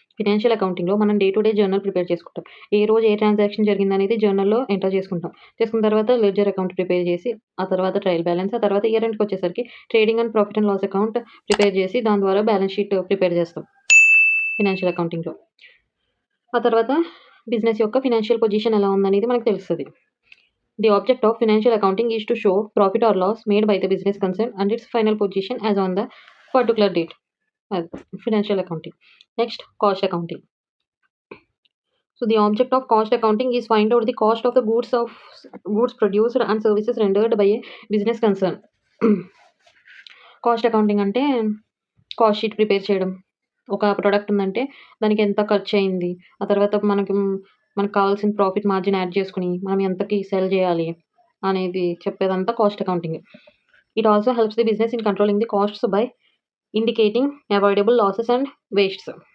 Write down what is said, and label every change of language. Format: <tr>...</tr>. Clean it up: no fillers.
<te>Financial అకౌంటింగ్‌లో మనం day to day journal prepare చేసుకుంటాం. ఏ రోజు ఏ ట్రాన్సాక్షన్ జరిగిందనేది జర్నల్‌లో ఎంటర్ చేసుకుంటాం. చేసుకున్న తర్వాత లెడ్జర్ అకౌంట్ ప్రిపేర్ చేసి, ఆ తర్వాత ట్రయల్ బ్యాలెన్స్, ఆ తర్వాత ఇయర్ ఎండ్‌కి వచ్చేసరికి trading and profit and loss account prepare చేసి దాని ద్వారా బ్యాలెన్స్ షీట్ ప్రిపేర్ చేస్తాం ఫినాన్షియల్ అకౌంటింగ్‌లో. ఆ తర్వాత బిజినెస్ యొక్క ఫినాన్షియల్ పొజిషన్ ఎలా ఉందనేది మనకు తెలుస్తది.</te> <en>The object of financial accounting is to show profit or loss made by the business concerned and its final position as on the particular date. Financial accounting. Next, cost accounting. So the object of cost accounting is find out the cost of the goods produced and services rendered by a business concern.</en> <te>Cost accounting అంటే cost sheet prepare చేయడం. ఒక product ఉందంటే దానికి ఎంత ఖర్చయింది, ఆ తర్వాత మనకు కావాల్సిన ప్రాఫిట్ మార్జిన్ యాడ్ చేసుకొని మనం ఎంతకి సెల్ చేయాలి అనేది చెప్పేదంతా cost accounting.</te> <en>It also helps the business in controlling the costs by indicating avoidable losses and wastes.</en>